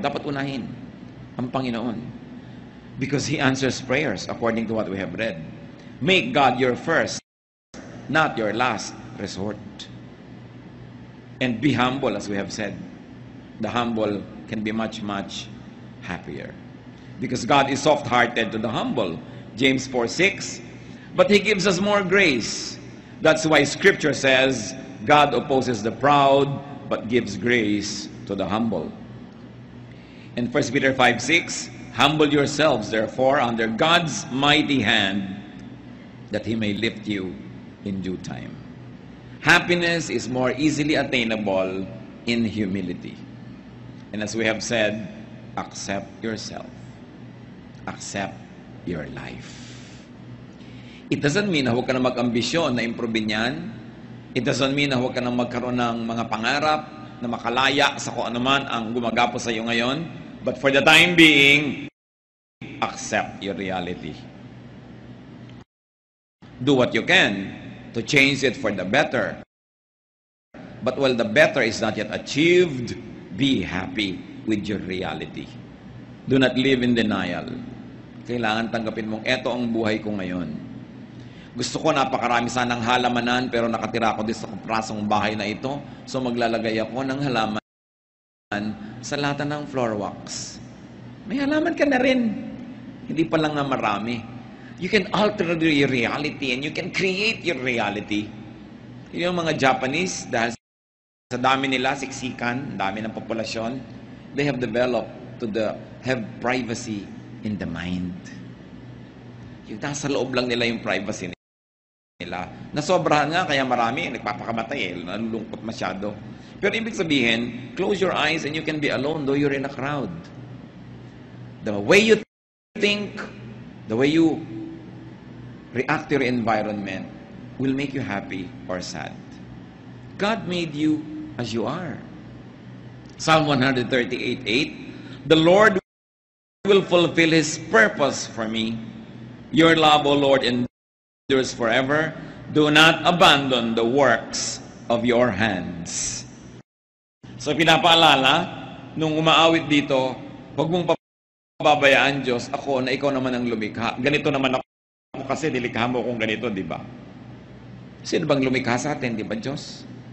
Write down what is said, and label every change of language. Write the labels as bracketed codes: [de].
[tl] Dapat unahin ang Panginoon. [en] Because He answers prayers according to what we have read. Make God your first, not your last resort. And be humble, as we have said. The humble can be much, much happier. Because God is soft-hearted to the humble. James 4:6. But He gives us more grace. That's why Scripture says, God opposes the proud, but gives grace to the humble. And 1 Peter 5:6, humble yourselves, therefore, under God's mighty hand, that He may lift you in due time. Happiness is more easily attainable in humility. And as we have said, accept yourself. Accept your life. It doesn't mean [tl] na huwag ka na mag-ambisyon na improvein yan. [en] It doesn't mean [tl] na huwag ka na magkaroon ng mga pangarap na makalaya sa kung anuman ang gumagapo sa iyo ngayon. [en] But for the time being, accept your reality. Do what you can to change it for the better. But while the better is not yet achieved, be happy with your reality. Do not live in denial. [tl] Kailangan tanggapin mong eto ang buhay ko ngayon. Gusto ko napakarami sanang halamanan pero nakatira ako dito sa prasong bahay na ito. So maglalagay ako ng halaman sa lata ng floor wax. May halaman ka na rin. Hindi pa lang nga marami. [en] You can alter your reality and you can create your reality. [tl] Yung mga Japanese, dahil sa dami nila, siksikan, dami ng populasyon, [en] they have developed to have privacy in the mind. [tl] Yung nasa loob lang nila yung privacy nila. Nasobrahan nga, kaya marami, nagpapakamatay nalulungkot masyado. Pero ibig sabihin, [en] close your eyes and you can be alone though you're in a crowd. The way you think, the way you react to your environment will make you happy or sad. God made you as you are. Psalm 138:8, the Lord will fulfill His purpose for me. Your love, O Lord, endures forever. Do not abandon the works of your hands. [tl] So pinapaalala, nung umaawit dito, huwag mong pababayaan, Diyos, ako na ikaw naman ang lumikha. Ganito naman ako kasi nilikha mo kung ganito, di ba? Sino bang lumikha sa atin, di ba Diyos?